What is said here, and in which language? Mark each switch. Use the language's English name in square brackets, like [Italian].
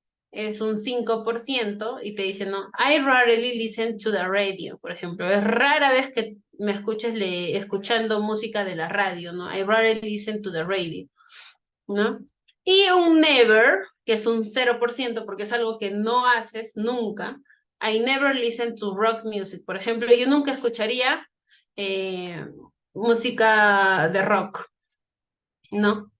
[Spanish] Es un 5% y te dice, no, [English] I rarely listen to the radio, [Spanish] por ejemplo. Es rara vez que me escuches escuchando música de la radio, ¿no? [English] I rarely listen to the radio, [Spanish] ¿no? Y un never, que es un 0%, porque es algo que no haces nunca. [English] I never listen to rock music. [Spanish] Por ejemplo, yo nunca escucharía música de rock, ¿no?